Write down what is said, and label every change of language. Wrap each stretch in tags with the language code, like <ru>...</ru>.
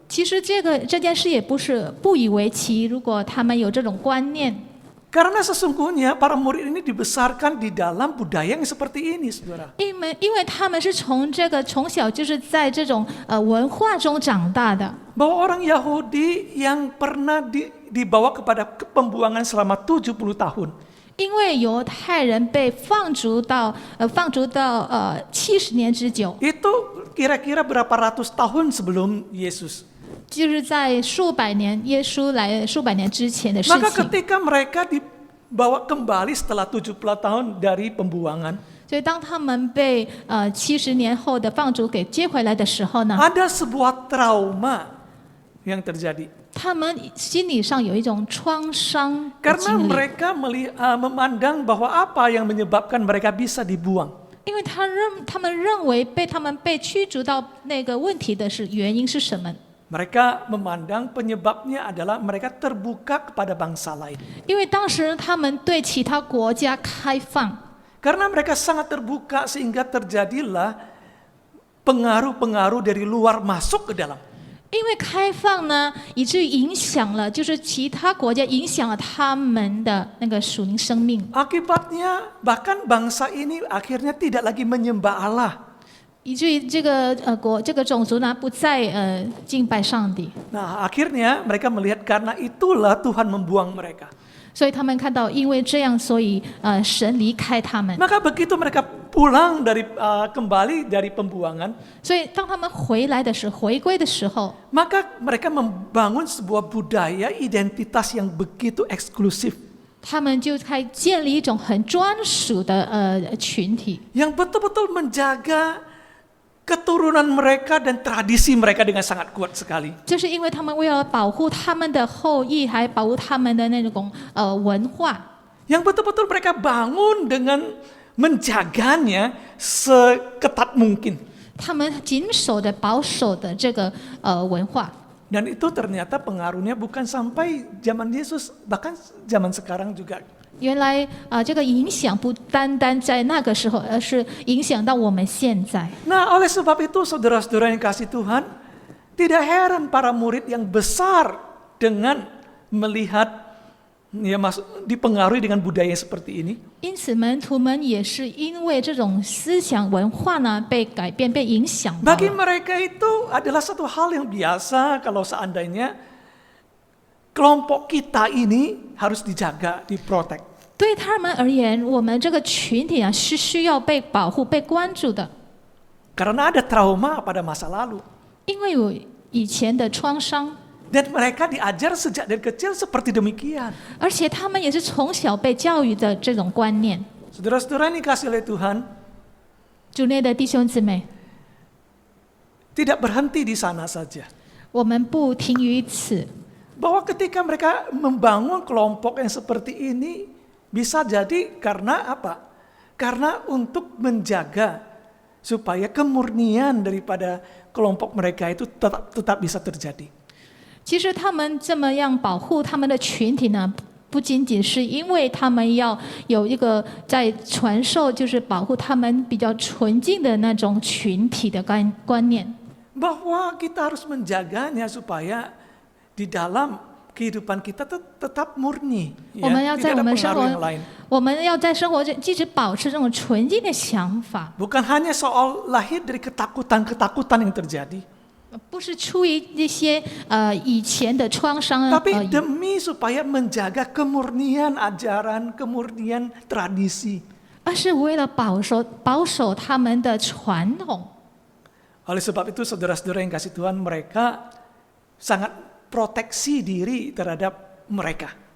<zh>其实这件事也不以为奇，如果他们有这种观念。</zh> <id>Karena sesungguhnya para murid ini dibesarkan di dalam budaya yang seperti ini, saudara.</id> <zh>因为他们是从小就是在这种文化中长大的。</zh> <id>Bahwa orang Yahudi yang pernah dibawa kepada pembuangan selama 70 tahun.</id> <zh>因为犹太人被放逐到70年之久，</zh> <id>Itu kira-kira berapa ratus tahun sebelum Yesus.</id> <zh>就是在数百年耶稣来数百年之前的事</zh> <id>Maka</id> <zh>情。</zh> <id>ketika mereka dibawa kembali setelah 70 tahun dari pembuangan,</id> <zh>所以当他们被70年后的放逐给接回来的时候呢，</zh> <id>ada sebuah trauma yang terjadi.</id> <zh>他们心理上有一种创伤的</zh> <id>Karena</id> <zh>经历，</zh> <id>mereka memandang bahwa apa yang menyebabkan mereka bisa dibuang.</id> <zh>因为他们认为他们被驱逐到那个问题的原因是什么？</zh> <id>Mereka memandang penyebabnya adalah mereka terbuka kepada bangsa lain.</id> <zh>因为当时他们对其他国家开放，</zh> <id>Karena mereka sangat terbuka sehingga terjadilah pengaruh-pengaruh dari luar masuk ke dalam.</id> <zh>因为开放呢，以至于影响了，就是其他国家影响了他们的那个属灵生命。</zh> <id>Akibatnya bahkan bangsa ini akhirnya tidak lagi menyembah Allah.</id> <zh>以至于这个种族呢不再敬拜上帝，</zh> <id>Nah, akhirnya mereka melihat karena itulah Tuhan membuang mereka.</id> <zh>所以他们看到，因为这样，所以神离开他们。</zh> <id>Maka begitu mereka pulang kembali dari pembuangan,</id> <zh>所以当他们回归的时候，</zh> <id>maka mereka membangun sebuah budaya identitas yang begitu eksklusif,</id> <zh>他们就开建立一种很专属的群体，</zh> <id>yang betul-betul menjaga keturunan mereka dan tradisi mereka dengan sangat kuat sekali.</id> <zh>就是因为他们为了保护他们的后裔，还保护他们的那种文化，</zh> <id>Yang betul-betul mereka bangun dengan menjaganya seketat mungkin.</id> <zh>他们谨守的、保守的这个文化。</zh> <id>Dan itu ternyata pengaruhnya bukan sampai zaman Yesus, bahkan zaman sekarang juga.</id> <zh>原来这个影响不单单在那个时候，而是影响到我们现在。</zh> <id>Nah, oleh sebab itu saudara-saudara yang kasih Tuhan, tidak heran para murid yang besar dengan melihat dipengaruhi dengan budaya seperti ini.</id> <zh>因此，门徒们也是因为这种思想文化呢被改变、被影响到</zh> <id>Bagi</id> <zh>了。</zh> <id>mereka itu adalah satu hal yang biasa kalau seandainya kelompok kita ini harus dijaga, diprotek.</id> <zh>对他们而言，我们这个群体啊是需要被保护、被关注的，</zh> <id>Karena ada trauma pada masa lalu.</id> <zh>因为有以前的创伤，</zh> <id>Dan mereka diajar sejak dari kecil seperti demikian.</id> <zh>而且他们也是从小被教育的这种观念。</zh> <id>Saudara-saudara yang dikasih oleh Tuhan,</id> <zh>主内的弟兄姊妹，</zh> <id>tidak berhenti di sana saja.</id> <zh>我们不停于此。</zh> <id>Bahwa ketika mereka membangun kelompok yang seperti ini, bisa jadi karena apa? Karena untuk menjaga supaya kemurnian daripada kelompok mereka itu tetap bisa terjadi.</id> <zh>其实他们这么样保护他们的群体呢，不仅仅是因为他们要有一个在传授，就是保护他们比较纯净的那种群体的观念。</zh> <id>Bahwa kita harus menjaganya supaya di dalam kehidupan kita tetap murni,</id> <zh>我们要在</zh> <id>tidak</id> <zh>我</zh> <id>ada</id> <zh>们生</zh> <id>pengaruh yang</id> <zh>活</zh> <id>lain.，</id> <zh>我们要在生活中一直保持这种纯净的想法，</zh> <id>Bukan hanya soal lahir dari ketakutan-ketakutan yang terjadi,</id> <zh>不是出于一些以前的创伤而</zh> <id>tapi</id> <zh>已，</zh> <id>demi supaya menjaga kemurnian ajaran, kemurnian tradisi.</id> <zh>而是为了保守他们的传统。</zh> <id>Oleh sebab itu saudara-saudara yang kasih Tuhan, mereka sangat proteksi diri terhadap mereka.</id>